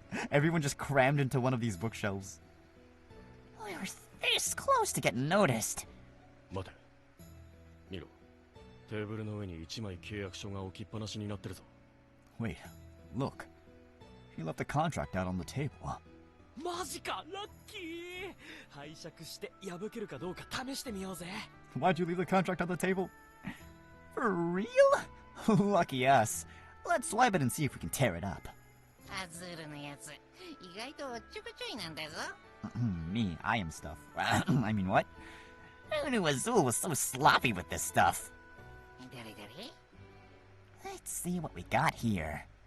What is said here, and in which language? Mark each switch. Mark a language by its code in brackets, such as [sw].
[en] Everyone just crammed into one of these bookshelves. We were this close to getting noticed. [ja] 待て。見ろ。テーブルの上に1枚契約書が置きっぱなしになってるぞ。 [en] Wait, look. He left a contract out on the table. [ja] マジか、ラッキー。拝借して破けるかどうか試してみようぜ。 [en] Why'd you leave the contract on the table? For real? Lucky us. Let's swipe it and see if we can tear it up. [ja] アズールのやつ、意外とおっちょこちょいなんだぞ。 [en] Me, I am stuff. I mean, what? Who knew Azul was so sloppy with this stuff? [ja] 誰誰 [en] Let's see what we got here.